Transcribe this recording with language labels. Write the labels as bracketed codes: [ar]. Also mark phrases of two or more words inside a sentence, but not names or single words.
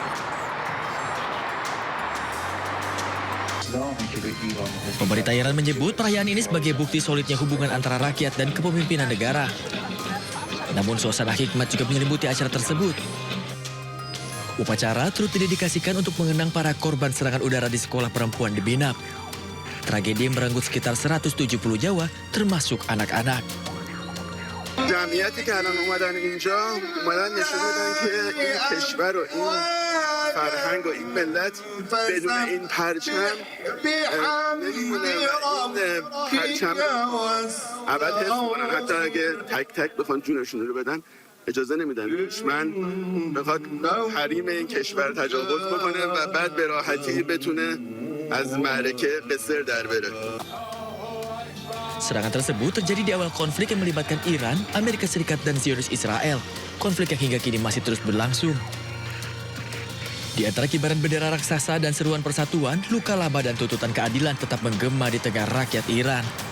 [id] Pemerintah Iran menyebut perayaan ini sebagai bukti solidnya hubungan antara rakyat dan kepemimpinan negara. Namun suasana hikmat juga menyelimuti acara tersebut. Upacara turut didedikasikan untuk mengenang para korban serangan udara di sekolah perempuan di Binab. Tragedi yang merenggut sekitar 170 nyawa, termasuk anak-anak. [fa] جمعیتی که الان اومدن اینجا نشون میدن که این کشور و این فرهنگ و این ملت بدون این پرچم نمیمونه و این پرچم ابد حفظ کنن، حتی اگه تک تک بخوان جونشون رو بدن اجازه نمیدن دشمن بخواد حریم این کشور تجاوز بکنه و بعد به راحتی بتونه از معرکه قصر در بره. [id] Serangan tersebut terjadi di awal konflik yang melibatkan Iran, Amerika Serikat, dan Zionis Israel. Konflik yang hingga kini masih terus berlangsung. Di antara kibaran bendera raksasa dan seruan persatuan, luka laba dan tuntutan keadilan tetap menggema di tengah rakyat Iran.